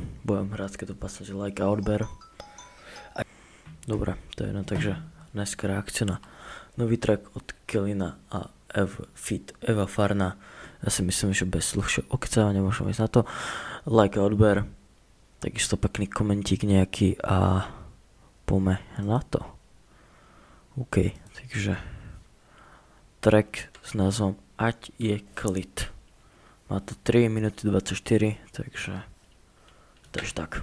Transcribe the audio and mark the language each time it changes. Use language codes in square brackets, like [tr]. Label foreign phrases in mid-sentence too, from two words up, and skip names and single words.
[sk] Budem rád, keď to pasnete like a odber. Dobre, to je jedno, takže dneska reakcia na nový track od Kellina a feat Eva Farna. Ja si myslím, že bez dlhšieho okecávania môžeme ísť na to. Like a odber. Takisto pekný komentík nejaký a poďme na to. OK, takže track s názvom Ať je klid. Má to 3 minúty 24, takže tak.